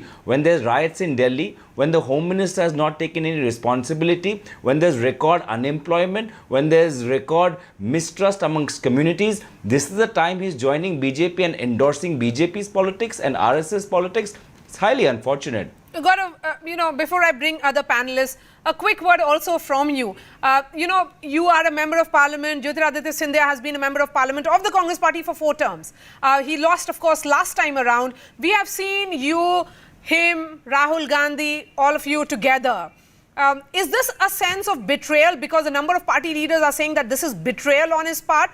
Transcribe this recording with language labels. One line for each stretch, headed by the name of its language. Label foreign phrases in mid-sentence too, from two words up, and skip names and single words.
English: When there's riots in Delhi, when the Home Minister has not taken any responsibility, when there's record unemployment, when there's record mistrust amongst communities. This is the time he's joining BJP and endorsing BJP's politics and RSS politics. It's highly unfortunate. Gaurav, before I bring other panelists, a quick word also from you. You are a member of parliament. Jyotiraditya Scindia has been a member of parliament of the Congress party for 4 terms. He lost, of course, last time around. We have seen you, him, Rahul Gandhi, all of you together. Is this a sense of betrayal because a number of party leaders are saying that this is betrayal on his part?